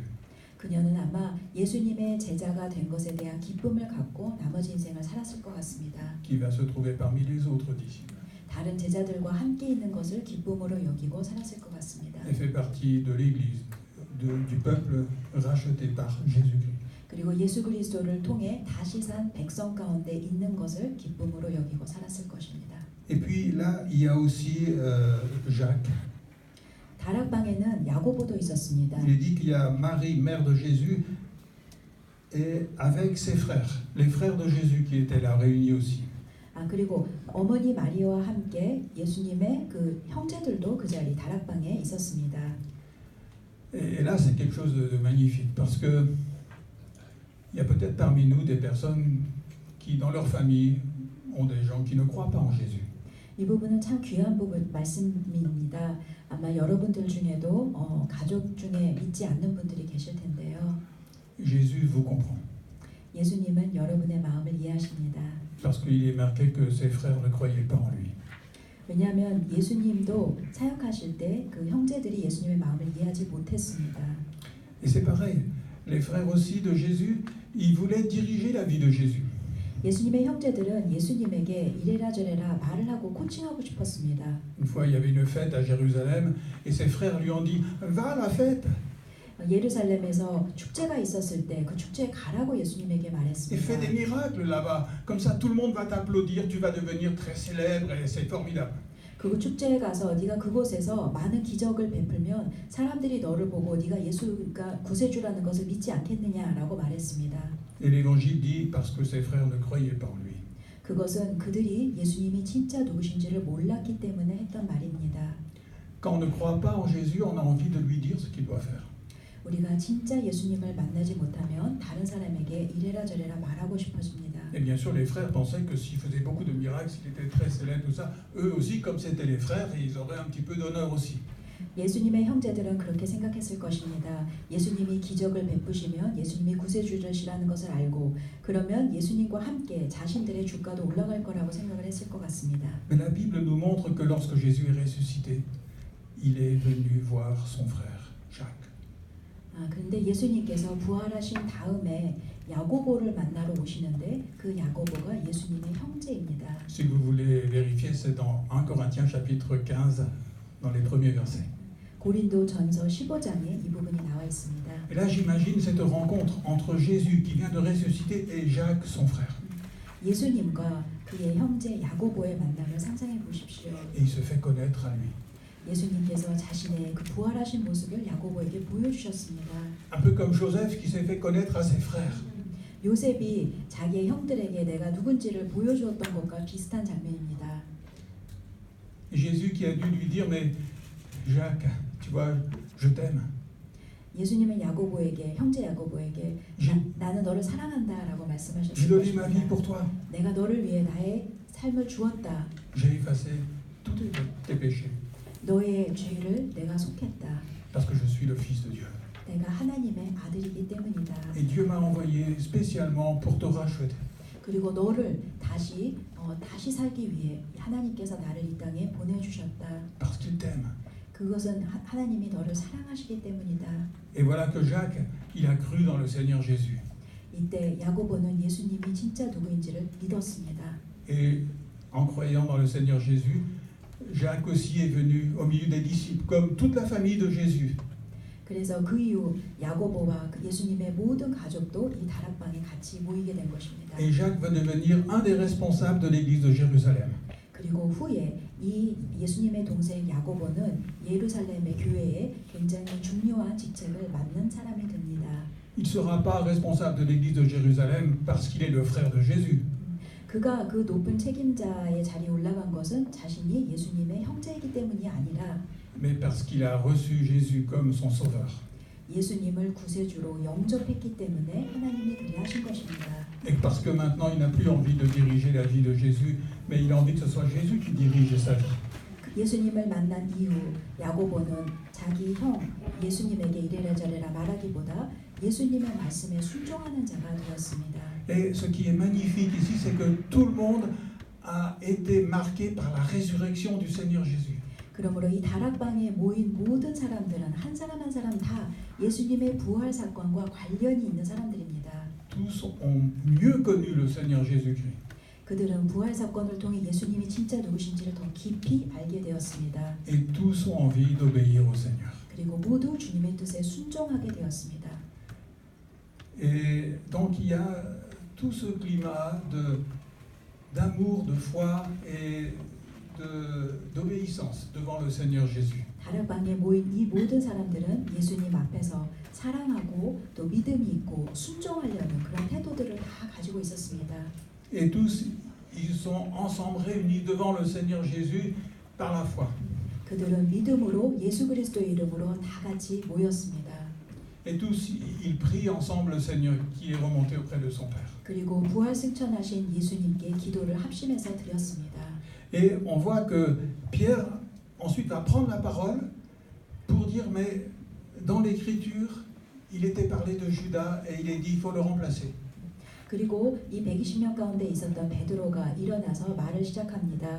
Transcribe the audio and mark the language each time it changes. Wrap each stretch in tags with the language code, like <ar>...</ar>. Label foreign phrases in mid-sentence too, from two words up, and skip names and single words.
<ko>그녀는 아마 예수님의 제자가 된 것에 대한 기쁨을 갖고 나머지 인생을 살았을 것 같습니다.</ko> <fr>Qui va se trouver parmi les autres disciples.</fr> <ko>다른 제자들과 함께 있는 것을 기쁨으로 여기고 살았을 것 같습니다.</ko> <fr>Elle fait partie de l'Église, du peuple racheté par Jésus-Christ.</fr> <ko>그리고 예수 그리스도를 통해 다시 산 백성 가운데 있는 것을 기쁨으로 여기고 살았을 것입니다.</ko> <fr>Et puis là, il y a aussi Jacques.</fr> <ko>다락방에는 야고보도 있었습니다.</ko> <fr>Il est dit qu'il y a Marie, mère de Jésus, et avec ses frères, les frères de Jésus qui étaient là réunis aussi.</fr> <ko>그리고 어머니 마리아와 함께 예수님의 그 형제들도 그 자리 다락방에 있었습니다.</ko> <fr>Et là, c'est quelque chose de magnifique parce que il y a peut-être parmi nous des personnes qui, dans leur famille, ont des gens qui ne croient pas en Jésus.</fr> <ko>이 부분은 참 귀한 부분 말씀입니다. 아마 여러분들 중에도 가족 중에 믿지 않는 분들이 계실 텐데요.</ko> <fr>Jésus vous comprend.</fr> <ko>예수님은 여러분의 마음을 이해하십니다.</ko> <fr>Parce qu'il est marqué que ses frères ne croyaient pas en lui.</fr> <ko>왜냐하면 예수님도 사역하실 때 그 형제들이 예수님의 마음을 이해하지 못했습니다.</ko> <fr>Et c'est pareil, les frères aussi de Jésus, ils voulaient diriger la vie de Jésus.</fr> <ko>예수님의 형제들은 예수님에게 이래라 저래라 말을 하고 코칭하고 싶었습니다.</ko> <fr>Une fois, il y avait une fête à Jérusalem et ses frères lui ont dit « Va à la fête !»</fr> <ko>예루살렘에서 축제가 있었을 때 그 축제에 가라고 예수님에게</ko> <fr>Et</fr> <ko>말했습니다.</ko> <fr>fais des miracles là-bas. Comme ça, tout le monde va t'applaudir, tu vas devenir très célèbre et c'est formidable.</fr> <ko>그 축제에 가서 네가 그곳에서 많은 기적을 베풀면 사람들이 너를 보고 네가 예수가 구세주라는 것을 믿지 않겠느냐라고 말했습니다.</ko> <fr>Et l'évangile dit parce que ses frères ne croyaient pas en lui.</fr> <ko>그것은 그들이 예수님이 진짜 누구신지를 몰랐기 때문에 했던 말입니다.</ko> <fr>Quand on ne croit pas en Jésus, on a envie de lui dire ce qu'il doit faire.</fr> <ko>우리가 진짜 예수님을 만나지 못하면 다른 사람에게 이래라 저래라 말하고 싶어집니다.</ko> <fr>Et bien sûr, les frères pensaient que s'il faisait beaucoup de miracles, s'il était très célèbre, tout ça, eux aussi, comme c'était les frères, ils auraient un petit peu d'honneur aussi.</fr> <ko>예수님의 형제들은 그렇게 생각했을 것입니다. 예수님이 기적을 베푸시면 예수님이 구세주시라는 것을 알고 그러면 예수님과 함께 자신들의 주가도 올라갈 거라고 생각을 했을 것 같습니다.</ko> <fr>Mais la Bible nous montre que lorsque Jésus est ressuscité, il est venu voir son frère, Jacques.</fr> <ko>그런데 예수님께서 부활하신 다음에 야고보를 만나러 오시는데 그 야고보가 예수님의 형제입니다.</ko> <fr>Si vous voulez vérifier, c'est dans 1 Corinthiens chapitre 15, dans les premiers versets.</fr> <ko>고린도전서 15장에 이 부분이 나와 있습니다.</ko> <fr>Et là, j'imagine cette rencontre entre Jésus qui vient de ressusciter et Jacques, son frère.</fr> <ko>예수님과 그의 형제 야고보의 만남을 상상해 보십시오.</ko> <fr>Et il se fait connaître à lui.</fr> <ko>예수님께서 자신의 그 부활하신 모습을 야고보에게 보여주셨습니다.</ko> <fr>Un peu comme Joseph qui s'est fait connaître à ses frères.</fr> <ko>요셉이 자기의 형들에게 내가 누군지를 보여주었던 것과 비슷한 장면입니다.</ko> <fr>Jésus qui a dû lui dire, mais Jacques, tu vois, je t'aime.</fr> <ko>예수님은 야고보에게 형제 야고보에게 나는 너를 사랑한다라고 말씀하셨을</ko> <fr>J'ai donné ma vie</fr> <ko>것입니다.</ko> <fr>pour toi.</fr> <ko>내가 너를 위해 나의 삶을 주었다.</ko> <fr>J'ai effacé tous tes péchés</fr> <ko>너의 죄를 내가 속했다.</ko> <fr>parce que je suis le Fils de Dieu.</fr> <ko>내가 하나님의 아들이기 때문이다.</ko> <fr>Et Dieu m'a envoyé spécialement pour te racheter.</fr> <ko>그리고 너를 다시 살기 위해 하나님께서 나를 이 땅에 보내주셨다.</ko> <fr>Parce qu'il t'aime.</fr> <ko>그것은 하나님이 너를 사랑하시기 때문이다.</ko> <fr>Et voilà que Jacques, il a cru dans le Seigneur Jésus.</fr> <ko>이때 야고보는 예수님이 진짜 누구인지를 믿었습니다.</ko> <fr>Et en croyant dans le Seigneur Jésus, Jacques aussi est venu au milieu des disciples, comme toute la famille de Jésus.</fr> <ko>그래서 그 이후 야고보와 예수님의 모든 가족도 이 다락방에 같이 모이게 된 것입니다.</ko> <fr>Et Jacques va devenir un des responsables de l'église de Jérusalem.</fr> <ko>그리고 후에 이 예수님의 동생 야고보는 예루살렘의 교회에 굉장히 중요한 직책을 맡는 사람이 됩니다.</ko> <fr>Il ne sera pas responsable de l'église de Jérusalem parce qu'il est le frère de Jésus.</fr> <ko>그가 그 높은 책임자의 자리에 올라간 것은 자신이 예수님의 형제이기 때문이 아니라</ko> <fr>mais parce qu'il a reçu Jésus comme son sauveur.</fr> <ko>예수님을 구세주로 영접했기 때문에 하나님이 그리 하신 것입니다.</ko> <fr>Et parce que maintenant il n'a plus envie de diriger la vie de Jésus, mais il a envie que ce soit Jésus qui dirige sa vie.</fr> <ko>예수님을 만난 이후 야고보는 자기 형 예수님에게 이래라 저래라 말하기보다 예수님의 말씀에 순종하는 자가 되었습니다.</ko> <fr>Et ce qui est magnifique ici, c'est que tout le monde a été marqué par la résurrection du Seigneur Jésus.</fr> <ko>그러므로 이 다락방에 모인 모든 사람들은 한 사람 한 사람 다 예수님의 부활 사건과 관련이 있는 사람들입니다.</ko> <fr>Tous ont mieux connu le Seigneur Jésus-Christ.</fr> <ko>그들은 부활 사건을 통해 예수님이 진짜 누구신지를 더 깊이 알게 되었습니다.</ko> <fr>Et tous ont envie d'obéir au Seigneur.</fr> <ko>그리고 모두 주님의 뜻에 순종하게 되었습니다.</ko> <fr>Et donc il y a tout ce climat d'amour, de foi et d'obéissance devant le Seigneur Jésus.</fr> <ko>다락방에 모인 이 모든 사람들은 예수님 앞에서 사랑하고 또 믿음이 있고 순종하려는 그런 태도들을 다 가지고 있었습니다.</ko> <fr>Et tous, ils sont ensemble réunis devant le Seigneur Jésus par la foi.</fr> <ko>그들은 믿음으로 예수 그리스도의 이름으로 다 같이 모였습니다.</ko> <fr>Et tous, ils prient ensemble le Seigneur qui est remonté auprès de son Père.</fr> <ko>그리고 부활 승천하신 예수님께 기도를 합심해서 드렸습니다.</ko> <fr>Et on voit que Pierre ensuite va prendre la parole pour dire, mais dans l'Écriture, il était parlé de Judas et il est dit, il faut le remplacer.</fr> <ko>그리고 이 120명 가운데 있었던 베드로가 일어나서 말을 시작합니다.</ko>